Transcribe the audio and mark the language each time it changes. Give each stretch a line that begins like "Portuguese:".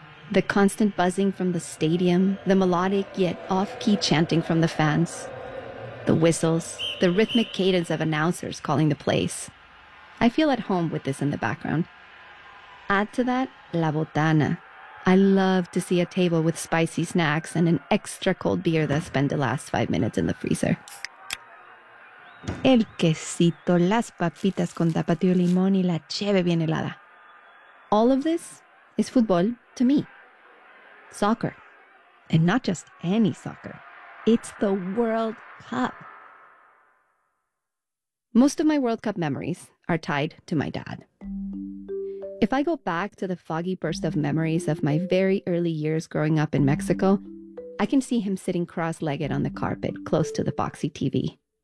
English: The constant buzzing from the stadium, the melodic yet off-key chanting from the fans, the whistles, the rhythmic cadence of announcers calling the plays. I feel at home with this in the background. Add to that, la botana. I love to see a table with spicy snacks and an extra cold beer that spent the last 5 minutes in the freezer.
Spanish: El quesito, las papitas con tapatío limón y la cheve bien helada.
English: All of this is football to me. Soccer. And not just any soccer. It's the World Cup. Most of my World Cup memories are tied to my dad. If I go back to the foggy burst of memories of my very early years growing up in Mexico, I can see him sitting cross-legged on the carpet close to the boxy TV.